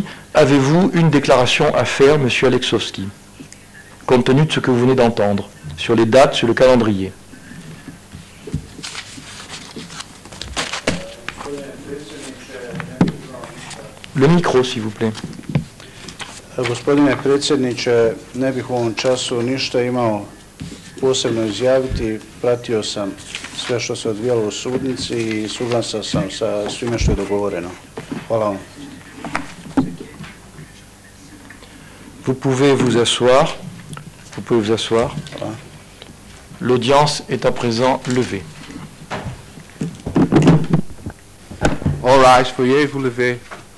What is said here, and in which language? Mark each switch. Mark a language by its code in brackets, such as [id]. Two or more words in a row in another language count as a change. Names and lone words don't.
[fr] Avez-vous une déclaration à faire, M. Aleksowski, compte tenu de ce que vous venez d'entendre, sur les dates, sur le calendrier? Le micro, s'il vous plaît. [hr] Gospodine predsjedniče, ne bih u ovom času ništa imao posebno izjaviti. Pratio sam sve što se odvijalo u sudnici i suglasan sam sa svime što je dogovoreno. Hvala vam. [fr] Vous pouvez vous asseoir. Vous pouvez vous asseoir. Voilà. L'audience est à présent levée. [en] All rise, [fr] veuillez vous lever.